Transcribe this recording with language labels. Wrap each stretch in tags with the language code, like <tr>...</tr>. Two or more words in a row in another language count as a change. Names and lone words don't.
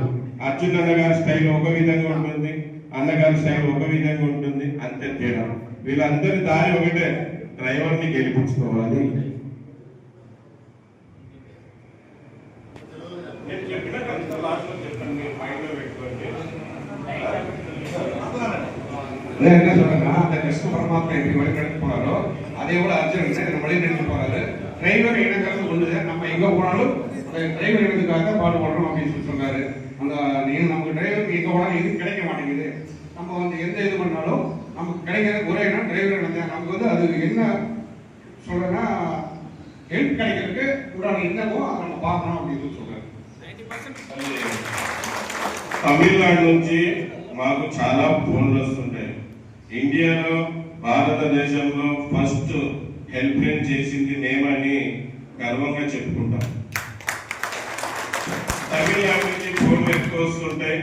<te>అర్జున్ అన్నగారి స్టైల్ ఒక విధంగా ఉంటుంది, అన్నగారి స్టైల్ ఒక విధంగా ఉంటుంది, అంతే తేడా. వీళ్ళందరి దారి ఒకటే, డ్రైవర్ని గెలిపించుకోవాలి. నేను చెప్పిన కనుక లాస్ట్లో చెప్పండి, మీరు మైండ్లో పెట్టుకోండి.</te> <ta>அதான் என்ன சொல்றேன்னா, அந்த கிருஷ்ண பரமாத்மா எப்படி வழிநடத்தி போனாரோ அதே போல அர்ஜுனன் வழிநடத்தி போறாரு. டிரைவர் இனங்கிறது ஒண்ணுது, நம்ம எங்க போனாலும் டிரைவர் இனத்துக்காக தான் பாடுபடுறோம் அப்படின்னு சொல்லி சொன்னாரு. அந்த நமக்கு டிரைவருக்கு எங்க போனாலும் இது கிடைக்க மாட்டேங்குது. நம்ம வந்து எந்த இது பண்ணாலும் நமக்கு கிடைக்கிறது ஒரே இடம் டிரைவர் இனம் தான். நமக்கு வந்து அது என்ன சொல்றேன்னா, ஹெல்ப் கிடைக்கிறதுக்கு உண்டான என்னவோ அதை நம்ம பார்க்கணும் அப்படின்னு சொல்லி சொல்றாரு.</ta> <te>తమిళనాడు నుంచి మాకు చాలా ఫోన్లు వస్తుంటాయి. ఇండియాలో భారతదేశంలో</te> <en>first help line</en> <te>చేసింది మేమని గర్వంగా చెప్పుకుంటాం. తమిళనాడు నుంచి ఫోన్లు ఎక్కువ వస్తుంటాయి.</te>